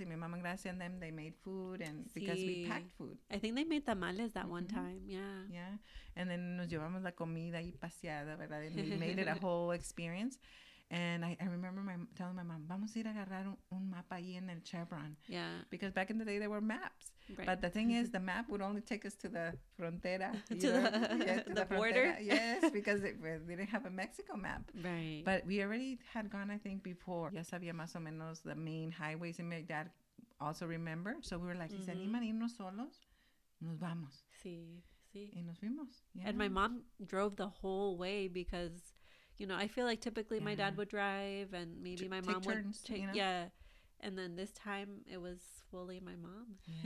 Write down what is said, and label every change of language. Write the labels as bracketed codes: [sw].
[es] Y mi mamá, gracias a [en] them, they made food. And because we packed food. I think they made tamales that one time, Yeah. And then [es] nos llevamos la comida ahí paseada, ¿verdad? [en] And we made it a whole experience. And I remember telling my mom, [es] vamos a ir a agarrar un mapa ahí en el Chevron. [en] Yeah. Because back in the day, there were maps. Right. But the thing is, the map would only take us to the frontera. to the border. Yes, because we didn't have a Mexico map. Right. But we already had gone, I think, before. [es] Ya sabía más o menos [en] the main highways. And my dad also remember. So we were like, [es] si se animan a irnos solos, nos vamos. Sí. Y nos fuimos. [en] Yeah. And my mom drove the whole way because, you know, I feel like typically my dad would drive, and maybe my mom would take, you know? And then this time it was fully my mom.